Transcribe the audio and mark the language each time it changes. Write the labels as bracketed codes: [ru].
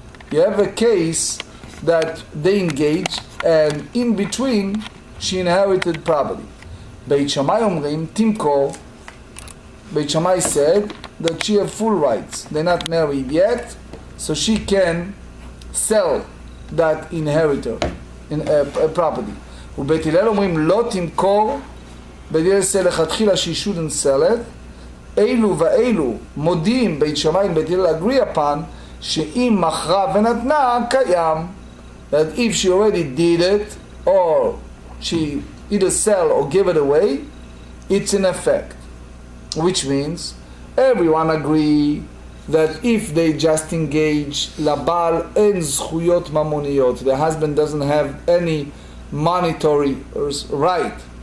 [en] You have a case that they engage, and in between she inherited property. Beit Shammai [he] omrim timkor. [en] Beit Shammai said that she have full rights. They're not married yet, so she can sell that inheritor in a property. [he] ובית הלל אומרים לא תמכור, בית הלל [en] say [he] לכתחילה [en] she shouldn't sell it. [he] אלו ואלו מודיעים בית שמאי ובית הלל [en] agree upon [he] שאם מכרה ונתנה קיים, [en] that if she already did it or she either sell or give it away, it's in effect, which means everyone agree that if they just engage, [he] לבעל אין זכויות ממוניות, [en] the husband doesn't have any monetary right.